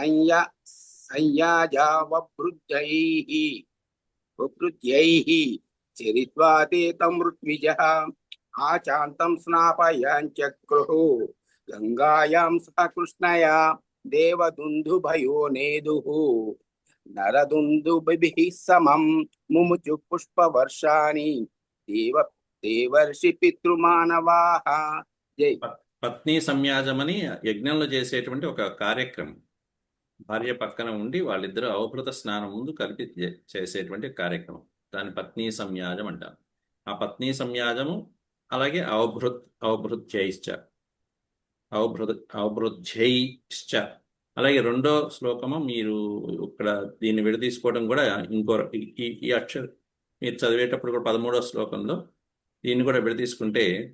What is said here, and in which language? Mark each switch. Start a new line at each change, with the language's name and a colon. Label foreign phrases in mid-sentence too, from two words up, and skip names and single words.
Sanskrit: संयाजावपृथ्यैः चरित्वा ते तं ऋत्विजः आचान्तं स्नापयाञ्चक्रुः गङ्गायां सह कृष्णया देवदुन्दुभयो नेदुः नरदुन्दुभिः समं मुमुचु पुष्पवर्षाणि देवर्षि पितृमानवाः जय
Telugu: పత్ని సంయాజం అని యజ్ఞంలో చేసేటువంటి ఒక కార్యక్రమం. భార్య పక్కన ఉండి వాళ్ళిద్దరూ అవభృత స్నానం ముందు కలిపి చేసేటువంటి కార్యక్రమం. దాని పత్ని సంయాజం అంటారు. ఆ పత్ని సంయాజము అలాగే అవభృత్యైశ్చ అలాగే రెండో శ్లోకము మీరు ఇక్కడ దీన్ని విడదీసుకోవడం కూడా ఇంకో ఈ అక్షరం మీరు చదివేటప్పుడు కూడా 13వ శ్లోకంలో దీన్ని కూడా విడదీసుకుంటే